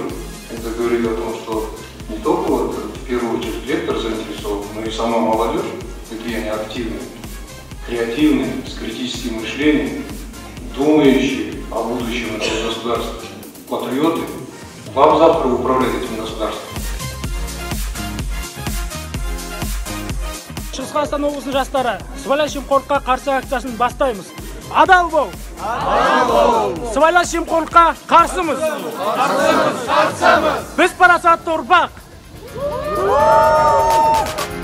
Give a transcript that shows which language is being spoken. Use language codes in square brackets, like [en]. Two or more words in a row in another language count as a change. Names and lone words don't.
[ru] Это говорит о том, что не только вот, в первую очередь ректор заинтересован, но и сама молодежь, какие они активные, креативные, с критическим мышлением, думающие о будущем этого государства. Патриоты, вам завтра управлять этим государством. [kk] Шығыс Қазақстан облысының жастары сыбайлас жемқорлыққа қарсы акциясын бастаймыз. Адал бол! Сыбайлас жемқорлыққа қарсымыз! Біз парасатты ұрпақ!